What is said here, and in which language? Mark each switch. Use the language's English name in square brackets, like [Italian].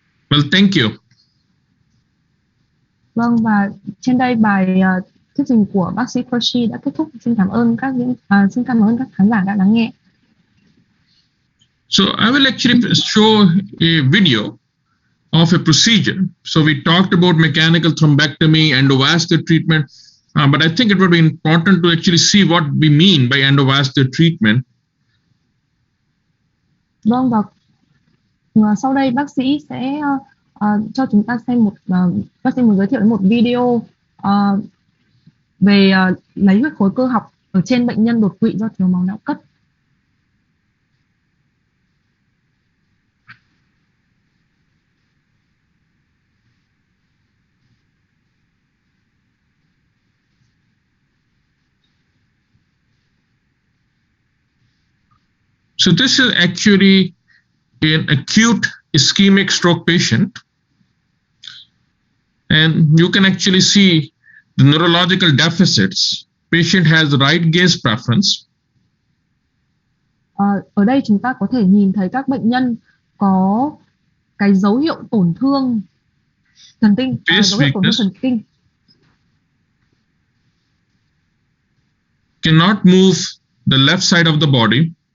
[English] Well, thank you. [Vietnamese] Vâng, và trên đây bài thuyết trình của bác sĩ Qureshi đã kết thúc. Xin cảm ơn các khán giả đã lắng nghe. [English] So I will actually show a video of a procedure. So we talked about mechanical thrombectomy, endovascular treatment, but I think it would be important to actually see what we mean by endovascular treatment. [Vietnamese] Vâng, và sau đây bác sĩ sẽ cho chúng ta xem bác sĩ muốn giới thiệu một video về lấy huyết khối cơ học ở trên bệnh nhân đột quỵ do thiếu máu não cấp. [English] So this is actually an acute ischemic stroke patient. And you can actually see the neurological deficits. Patient has right gaze preference. [Vietnamese] Ở đây chúng ta có thể nhìn thấy các bệnh nhân có cái dấu hiệu tổn thương thần kinh, dấu hiệu tổn thương thần kinh. [English] Cannot move the left side of the body.